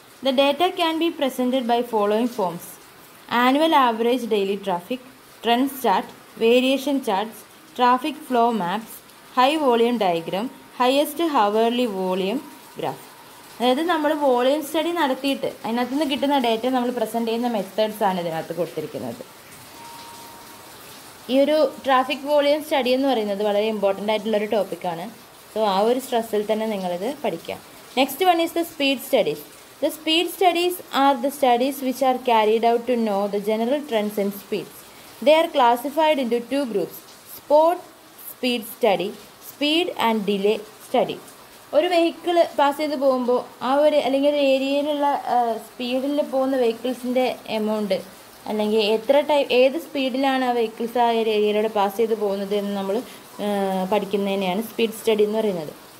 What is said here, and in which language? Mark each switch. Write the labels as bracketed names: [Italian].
[English] The data can be presented by following forms: annual average daily traffic, trends chart, variation charts, traffic flow maps, high volume diagram, highest hourly volume graph. [Malayalam] അതായത് നമ്മൾ volume study നടത്തിയിട്ട് അതിനകത്ത് നിന്ന് കിട്ടുന്ന data നമ്മൾ present ചെയ്യുന്ന methods ആണ് ഇതിനകത്ത് കൊടുത്തിരിക്കുന്നത്. ഈ ഒരു ട്രാഫിക് വോളിയം സ്റ്റഡി എന്ന് പറയുന്നത് വളരെ ഇമ്പോർട്ടൻ്റ് ആയിട്ടുള്ളൊരു ടോപ്പിക്കാണ്. സോ ആ ഒരു സ്ട്രെസ്സിൽ തന്നെ നിങ്ങളിത് പഠിക്കാം. [English] Next one is the speed studies. The speed studies are the studies which are carried out to know the general trends in speeds. They are classified into 2 groups: spot speed study, speed and delay study. [Malayalam] ഒരു vehicle pass ചെയ്ത് പോകുമ്പോൾ ആ ഒരു അല്ലെങ്കിൽ ഒരു ഏരിയയിലുള്ള സ്പീഡിൽ പോകുന്ന വെഹിക്കിൾസിൻ്റെ എമൗണ്ട് അല്ലെങ്കിൽ ഏത് സ്പീഡിലാണ് ആ വെഹിക്കിൾസ് ആ ഒരു ഏരിയയിലൂടെ പാസ് ചെയ്ത് പോകുന്നത് എന്ന് നമ്മൾ പഠിക്കുന്നതിനെയാണ് സ്പീഡ് സ്റ്റഡി എന്ന് പറയുന്നത്.